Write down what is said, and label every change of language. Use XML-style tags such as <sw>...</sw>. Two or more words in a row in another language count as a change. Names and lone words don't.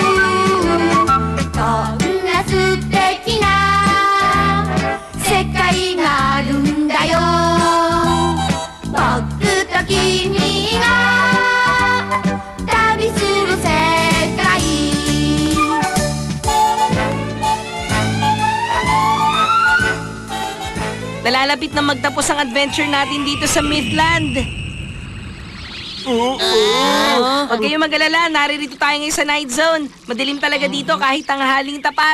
<ja>そんな素敵な世界があるんだよ僕と君が旅する世界</ja> <tl>Nalalapit na magtapos ang adventure natin dito sa Mythland. Huwag kayong mag-alala, naririto tayo ngayon sa Night Zone. Madilim talaga dito kahit tanghaling tapat.</tl>